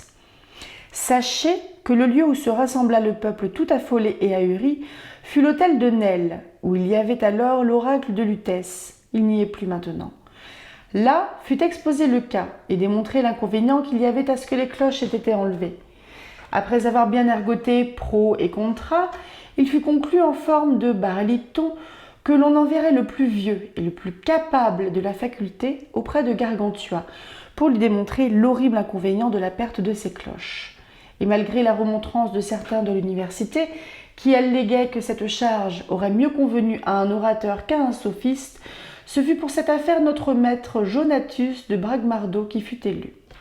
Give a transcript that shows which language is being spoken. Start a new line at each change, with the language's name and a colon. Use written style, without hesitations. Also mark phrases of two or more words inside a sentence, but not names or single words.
French: Sachez que le lieu où se rassembla le peuple tout affolé et ahuri fut l'hôtel de Nesle, où il y avait alors l'oracle de Lutèce. Il n'y est plus maintenant. Là fut exposé le cas et démontré l'inconvénient qu'il y avait à ce que les cloches aient été enlevées. Après avoir bien ergoté
Latin: pro et contra,
French: il fut conclu en forme de baryton que l'on enverrait le plus vieux et le plus capable de la faculté auprès de Gargantua pour lui démontrer l'horrible inconvénient de la perte de ses cloches. Et malgré la remontrance de certains de l'université, qui alléguaient que cette charge aurait mieux convenu à un orateur qu'à un sophiste, ce fut pour cette affaire notre maître Jonatus de Bragmardo qui fut élu.